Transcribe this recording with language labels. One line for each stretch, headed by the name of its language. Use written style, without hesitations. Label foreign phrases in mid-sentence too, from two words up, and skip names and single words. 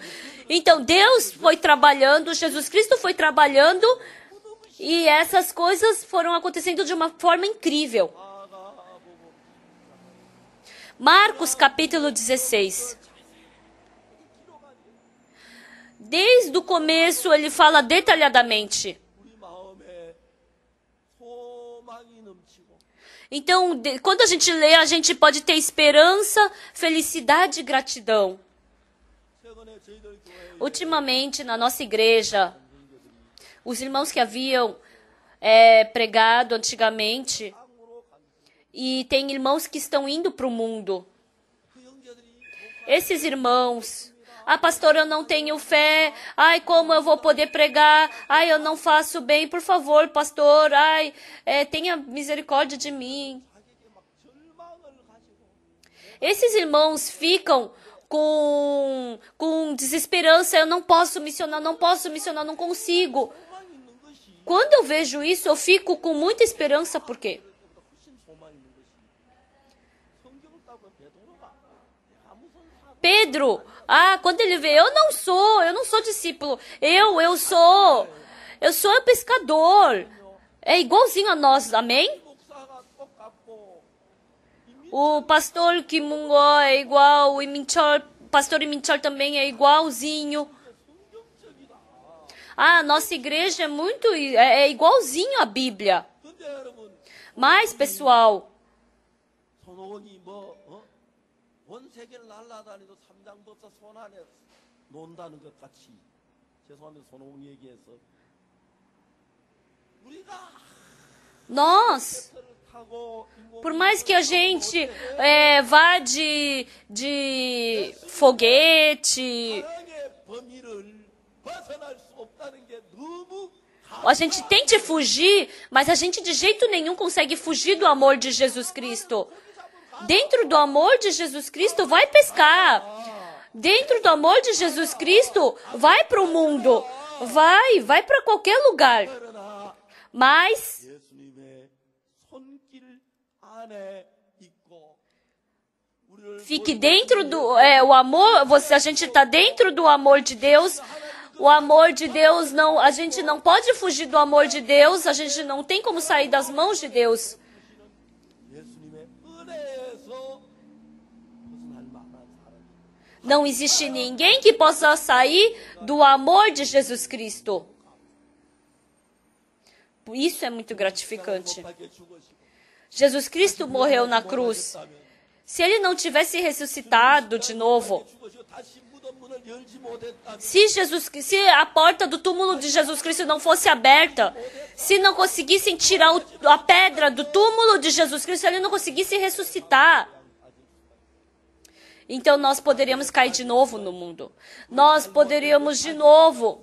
Portuguese: Então Deus foi trabalhando, Jesus Cristo foi trabalhando, e essas coisas foram acontecendo de uma forma incrível. Marcos capítulo 16. Desde o começo ele fala detalhadamente.
Korean: 우리 마음에 소망이 넘치고
Portuguese: Então, quando a gente lê, a gente pode ter esperança, felicidade e gratidão.
Korean: 최근에 저희들 교회에
Portuguese: Ultimamente, na nossa igreja, os irmãos que haviam pregado antigamente,
Korean: 땅으로 간
Portuguese: e tem irmãos que estão indo para o mundo.
Korean: 그 형제들이
Portuguese: Esses irmãos, pastor, eu não tenho fé. Ai, como eu vou poder pregar? Ai, eu não faço bem. Por favor, pastor. Ai, tenha misericórdia de mim.
Korean: 자기에게 막 절망을 가지고
Portuguese: Esses irmãos ficam com desesperança. Eu não posso missionar, não consigo.
Korean: 소망이 있는 것이
Portuguese: Quando eu vejo isso, eu fico com muita esperança. Por quê?
Korean: 그보다 훨씬 소망이 있는 것이 성경을 따보면 베드로가 내가 무슨 사
Portuguese: Pedro, quando ele vê, eu não sou discípulo. Eu sou pescador. É igualzinho a nós, amém?
Korean: 목사가 똑같고
Portuguese: O pastor Kimungó é igual, o pastor Iminchol também é igualzinho. A nossa igreja é igualzinho à Bíblia.
Korean: 근데 여러분
Portuguese: Mas, pessoal,
Korean: 손오공이 온 세계를 날아다니도 삼장법사 손 안에 논다는 것 같이 죄송합니다 손오공 얘기해서 우리가
Portuguese: nós,
Korean: 배를 타고
Portuguese: por mais que a gente vá de foguete,
Korean: 사랑의 범위를 벗어날 수 없다는 게 너무
Portuguese: a gente tente fugir, mas a gente de jeito nenhum consegue fugir do amor de Jesus Cristo. Dentro do amor de Jesus Cristo, vai pescar. Dentro do amor de Jesus Cristo, vai para o mundo. Vai para qualquer lugar.
Korean: 그러나
Portuguese: Mas
Korean: 예수님의 손길 안에 있고 우리를
Portuguese: fique dentro do o amor. A gente está dentro do amor de Deus. O amor de Deus não. A gente não pode fugir do amor de Deus. A gente não tem como sair das mãos de Deus.
Korean: 예수님의 은혜에서 벗어날 만한 사람이
Portuguese: Não existe ninguém que possa sair do amor de Jesus Cristo. Isso é muito gratificante.
Korean: 못하게 죽으시고
Portuguese: Jesus Cristo morreu na cruz. Se ele não tivesse ressuscitado de novo,
Korean: 죽으시고 다시 무덤 문을 열지 못했다면
Portuguese: se a porta do túmulo de Jesus Cristo não fosse aberta, se não conseguissem tirar a pedra do túmulo de Jesus Cristo, ele não conseguisse ressuscitar, então nós poderíamos cair de novo no mundo. Nós poderíamos de novo